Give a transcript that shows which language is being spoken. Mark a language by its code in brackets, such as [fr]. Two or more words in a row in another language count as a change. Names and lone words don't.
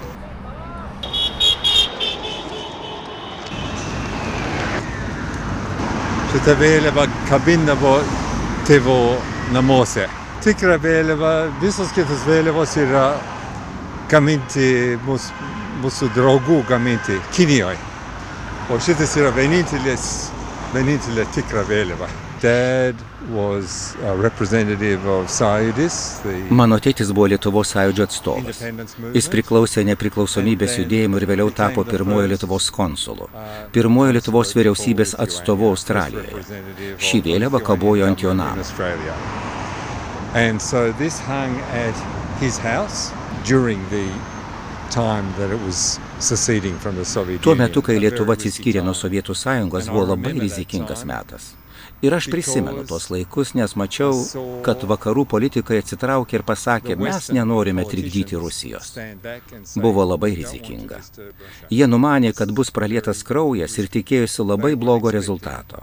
[lt] Šitą vėliavą kabindavo tėvo namuose. Tikra vėliava, visos kitos vėliavos yra gaminti mūsų draugų gaminti Kinijoje. O šitas yra vienintelė tikra vėliava. [en] Dad was a representative of Sąjūdis. [lt] Mano tėtis buvo Lietuvos sąjūdžio atstovas. Jis priklausė nepriklausomybės judėjimui ir vėliau tapo pirmojo Lietuvos konsulu, pirmojo Lietuvos vyriausybės atstovu Australijoje. Ši vėliava kabojo ant jo namo. [en] And so this hung at his house during the time that it was seceding from the Soviet Union. [lt] Tuo metu, kai Lietuva atsiskyrė nuo Sovietų sąjungos, buvo labai rizikingas metas. Ir aš prisimenu tuos laikus, nes mačiau, kad vakarų politikai atsitraukė ir pasakė, mes nenorime trikdyti Rusijos. Buvo labai rizikinga. Jie numanė, kad bus pralietas kraujas ir tikėjosi labai blogo rezultato.